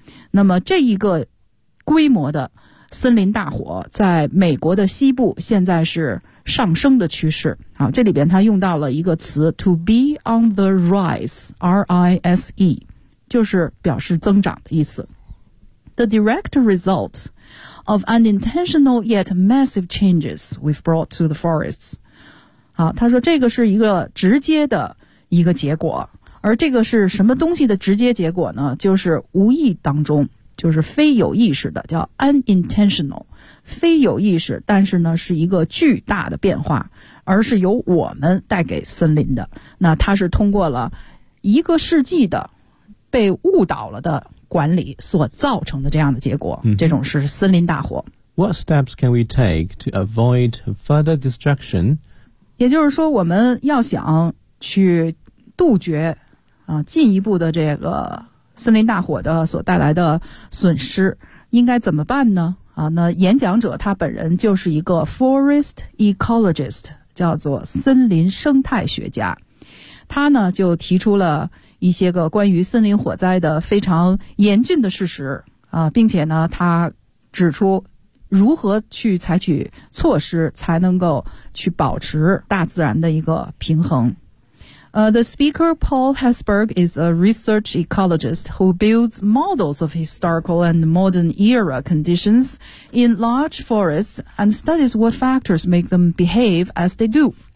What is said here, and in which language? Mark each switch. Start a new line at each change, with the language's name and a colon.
Chinese: 那么这一个规模的森林大火在美国的西部现在是上升的趋势啊，这里边他用到了一个词 to be on the rise, R-I-S-E, 就是表示增长的意思。
English: The direct result of unintentional yet massive changes we've brought to the forests.
Chinese: 好，他说这个是一个直接的一个结果，而这个是什么东西的直接结果呢？就是无意当中，就是非有意识的，叫 unintentional， 非有意识，但是呢是一个巨大的变化，而是由我们带给森林的。那它是通过了一个世纪的被误导了的管理所造成的这样的结果、这种是森林大火。
English: What steps can we take to avoid further destruction？
Chinese: 也就是说我们要想去杜绝啊进一步的这个森林大火的所带来的损失，应该怎么办呢？啊，那演讲者他本人就是一个 forest ecologist， 叫做森林生态学家。他呢就提出了一些个关于森林火灾的非常严峻的事实啊，并且呢他指出如何去采取措施才能够去保持大自然的一个平衡。
English: The speaker, Paul Hesburgh, is a research ecologist who builds models of historical and modern era conditions in large forests and studies what factors make them behave as they do.